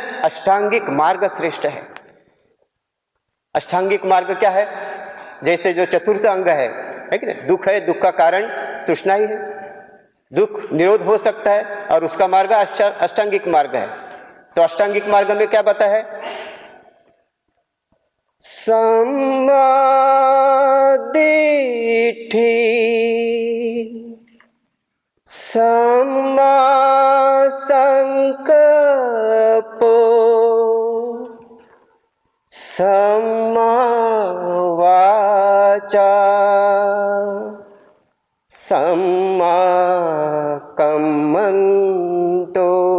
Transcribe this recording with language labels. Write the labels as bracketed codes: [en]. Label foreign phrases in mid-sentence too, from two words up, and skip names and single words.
[hi] अष्टांगिक मार्ग श्रेष्ठ है। अष्टांगिक मार्ग क्या है? जैसे जो चतुर्थ अंग है कि नहीं, दुख है, दुख का कारण तृष्णा ही है, दुख निरोध हो सकता है, और उसका मार्ग अष्टांगिक मार्ग है। तो अष्टांगिक मार्ग में क्या बता है? [pi] सम्मा दिट्ठि, सम्मा संकल्पो, सम्मा वाचा, सम्मा कम्मन्तो,